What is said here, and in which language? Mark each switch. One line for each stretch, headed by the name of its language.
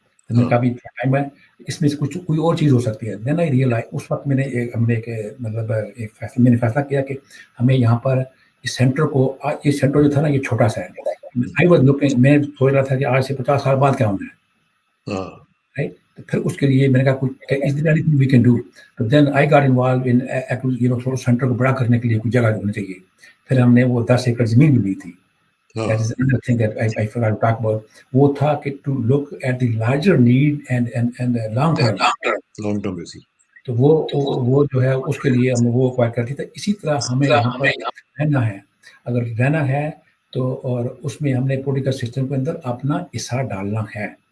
Urdu: تو میں نے کہا بھی ٹائم ہے, اس میں سے کوئی اور چیز ہو سکتی ہے.
English: then I realise,
Urdu: اس وقت ہم نے فیصلہ کیا کہ ہمیں یہاں پر اس سینٹر کو, یہ سینٹر جو تھا نا یہ چھوٹا سا ہے. میں سوچ رہا تھا کہ آج سے 50 سال بعد کیا ہونا ہے. پھر اس کے لیے میں نے کہا
English: is there anything we can do.
Urdu: تو
English: then I got involve in
Urdu: centre کو بڑا کرنے کے لیے کوئی جگہ ہونی چاہیے. پھر ہم نے وہ 10 ایکڑ زمین بھی لی تھی.
English: That is another thing that I forgot to talk about.
Urdu: وہ تھا کہ
English: to look at the larger need and long term basis.
Urdu: تو وہ جو ہے اس کے لیے ہم نے وہ ایکوائر کر دی تھی. اسی طرح ہمیں یہاں پر رہنا ہے, اگر رہنا ہے تو, اور اس میں ہم نے پولیٹیکل سسٹم کے اندر اپنا حصہ ڈالنا ہے.